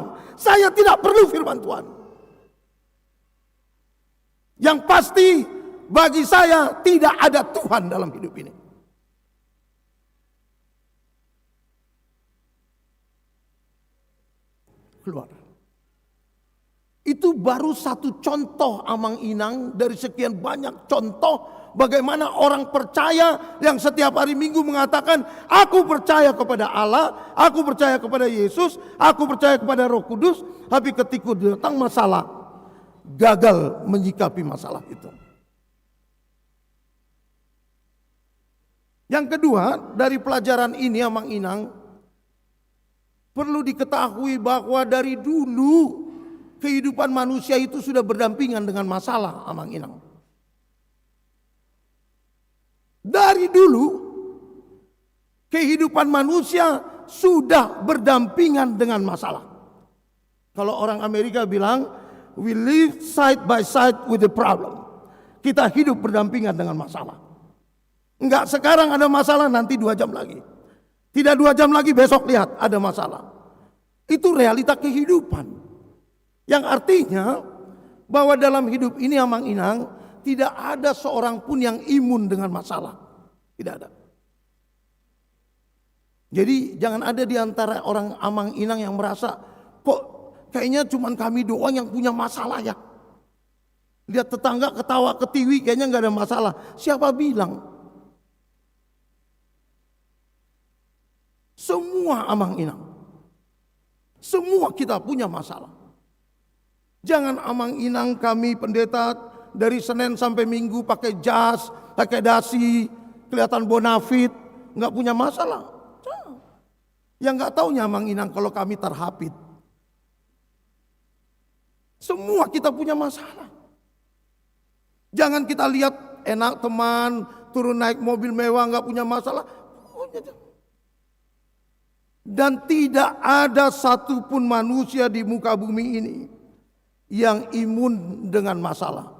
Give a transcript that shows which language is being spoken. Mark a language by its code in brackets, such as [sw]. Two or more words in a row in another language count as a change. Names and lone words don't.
[id] Saya tidak perlu firman Tuhan. Yang pasti bagi saya tidak ada Tuhan dalam hidup ini. Keluar. Itu baru satu contoh [bbc] amang inang [id] dari sekian banyak contoh bagaimana orang percaya yang setiap hari Minggu mengatakan, aku percaya kepada Allah, aku percaya kepada Yesus, aku percaya kepada Roh Kudus, tapi ketika datang masalah, gagal menyikapi masalah itu. Yang kedua, dari pelajaran ini [bbc] amang inang, [id] perlu diketahui bahwa dari dulu kehidupan manusia itu sudah berdampingan dengan masalah [bbc] amang inang. [id] Dari dulu kehidupan manusia sudah berdampingan dengan masalah. Kalau orang Amerika bilang, [en] we live side by side with the problem. [id] Kita hidup berdampingan dengan masalah. Enggak sekarang ada masalah, nanti 2 jam lagi. Tidak 2 jam lagi, besok lihat ada masalah. Itu realita kehidupan. Yang artinya bahwa dalam hidup ini [bbc] amang inang [id] tidak ada seorang pun yang imun dengan masalah. Tidak ada. Jadi jangan ada di antara orang [bbc] amang inang [id] yang merasa, kok kayaknya cuma kami doang yang punya masalah ya. Lihat tetangga ketawa ketiwi kayaknya nggak ada masalah. Siapa bilang? Semua [bbc] amang inang. [id] Semua kita punya masalah. Jangan [bbc] amang inang [id] kami pendeta dari Senin sampai Minggu pakai jas, pakai dasi, kelihatan bonafit, nggak punya masalah. Yang nggak taunya [bbc] amang inang [id] kalau kami terhapit. Semua kita punya masalah. Jangan kita lihat enak teman, turun naik mobil mewah nggak punya masalah. Dan tidak ada satupun manusia di muka bumi ini yang imun dengan masalah.